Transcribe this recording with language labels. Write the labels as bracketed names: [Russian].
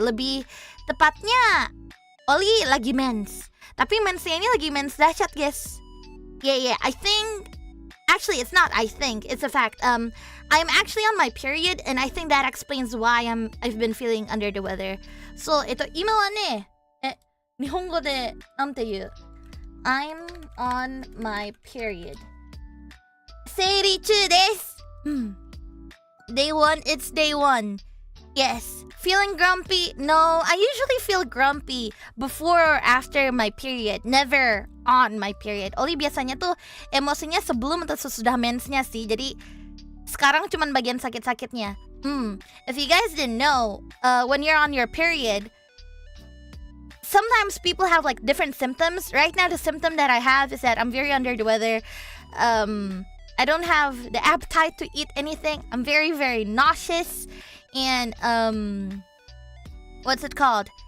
[Indonesian] Lebih tepatnya Oli lagi mens. Tapi mensnya ini lagi mens dahsyat, guys. [English] Yeah, I think actually it's not I think, it's a fact. I'm actually on my period and I think that explains why I've been feeling under the weather. [Japanese] So, 今はね、日本語でなんて言う? [English] I'm on my period. [Japanese] 生理中です。 [English] Day 1, it's day 1. Yes. Feeling grumpy? No, I usually feel grumpy before or after my period. Never on my period. [Indonesian] Oli biasanya tuh emosinya sebelum atau sesudah mensnya sih. Jadi sekarang cuman bagian sakit-sakitnya. [English] If you guys didn't know, when you're on your period, sometimes people have like different symptoms. Right now, the symptom that I have is that I'm very under the weather. I don't have the appetite to eat anything. I'm very, very nauseous. And, what's it called?